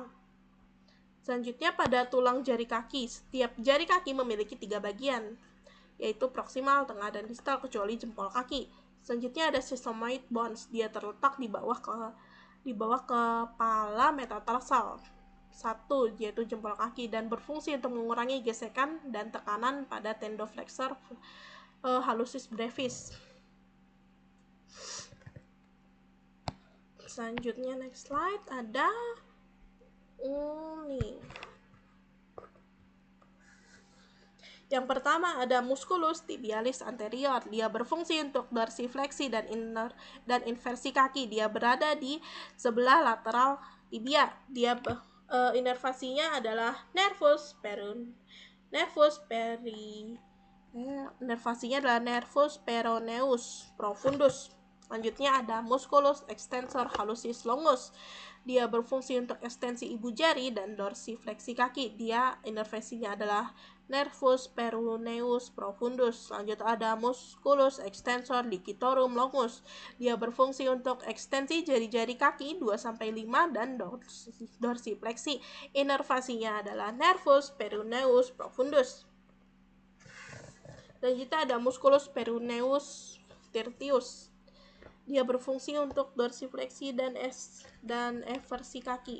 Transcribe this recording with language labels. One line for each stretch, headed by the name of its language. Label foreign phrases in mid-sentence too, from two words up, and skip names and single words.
Indonesian: Selanjutnya pada tulang jari kaki, setiap jari kaki memiliki 3 bagian, yaitu proksimal, tengah, dan distal, kecuali jempol kaki. Selanjutnya ada
English: sesamoid bones,
Indonesian: dia terletak di bawah kepala metatarsal 1, yaitu jempol kaki, dan berfungsi untuk mengurangi gesekan dan tekanan pada tendoflexor hallucis brevis. Selanjutnya
English: next slide
Indonesian: ada Yang pertama ada musculus tibialis anterior. Dia berfungsi untuk dorsifleksi dan inversi kaki. Dia berada di sebelah lateral tibia. Inervasinya adalah nervus peroneus profundus. Selanjutnya ada musculus extensor hallucis longus. Dia berfungsi untuk ekstensi ibu jari dan dorsifleksi kaki. Inervasinya adalah nervus peroneus profundus. Selanjutnya ada musculus extensor digitorum longus. Dia berfungsi untuk ekstensi jari-jari kaki 2-5 dan dorsifleksi. Inervasinya adalah nervus peroneus profundus. Selanjutnya ada musculus peroneus tertius. Dia berfungsi untuk dorsifleksi dan eversi kaki.